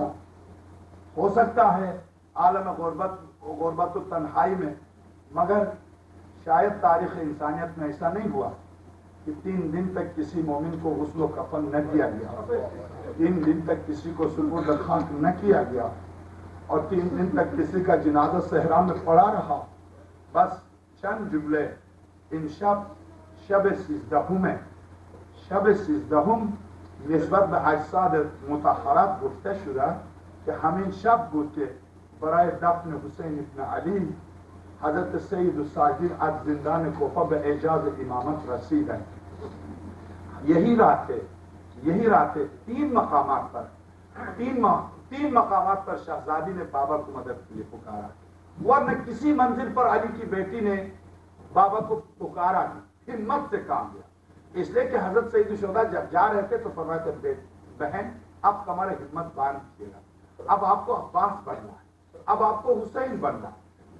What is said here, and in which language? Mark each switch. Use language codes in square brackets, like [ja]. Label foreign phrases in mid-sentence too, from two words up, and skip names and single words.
[ur] ہو سکتا ہے عالم غربت و تنہائی میں، مگر شاید تاریخ انسانیت میں ایسا نہیں ہوا کہ 3 دن تک کسی مومن کو غسل و کفن نہ کیا گیا، 3 دن تک کسی کو سپرد خاک نہ کیا گیا، اور 3 دن تک کسی کا جنازہ صحرا میں پڑا رہا۔ بس چند جملے ان شب 13 میں، [fa] شب 13 نسبت به اجساد مطهرات گفته شده که همین شب بود که برای دفن حسین ابن علی حضرت سید الساجین از زندان کوفہ به اعجاز امامت رسیدند۔ [ur] یہی رات ہے 3 مقامات پر 3 مقامات پر شہزادی نے بابا کو مدد کے لیے پکارا، ورنہ کسی منزل پر علی کی بیٹی نے بابا کو پکارا نہیں، ہمت سے کام لیا، اس لیے کہ حضرت سید الشہداء جب جا رہے تھے تو فرمایا کہ بہن اب تمہارا ہمت باندھ دیجیے گا، اب آپ کو عباس بننا ہے، اب آپ کو حسین بننا ہے۔